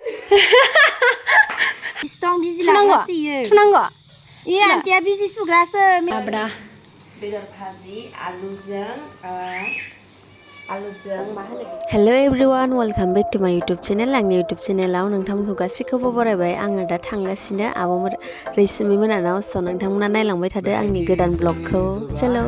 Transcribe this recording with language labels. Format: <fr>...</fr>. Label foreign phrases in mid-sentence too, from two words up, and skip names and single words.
<en>Strong busy</en> <brx>लागासो इयो थुनांगौ ए आन्टिया बिजि सुग्रासो माब्रा बेदर भाजी आलुजों मा होनो</brx> <en>Hello everyone welcome back to my YouTube channel</en> <brx>आंनि यूट्यूब चैनलाव नोंथांमोनखौ गासैखौबो बरायबाय आङो दा थांगासिनो आब' रैसुमै मोनानाव स' नोंथांमोना नायलांबाय थादो आंनि गोदान ब्लगखौ चलो</brx>